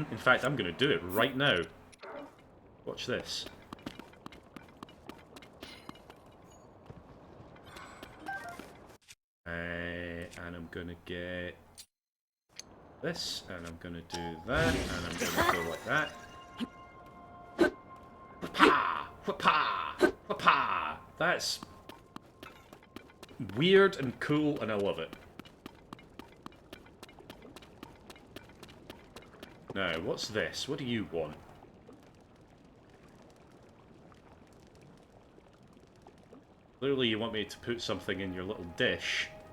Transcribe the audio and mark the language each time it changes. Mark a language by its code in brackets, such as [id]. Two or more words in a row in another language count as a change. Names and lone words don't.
[en] In fact, I'm going to do it right now. Watch this. And I'm going to get this, and I'm going to do that, and I'm going to go like that. Wha-pa! Wha-pa! Wha-pa! That's weird and cool, and I love it. Now, what's this? What do you want? Clearly you want me to put something in your little dish.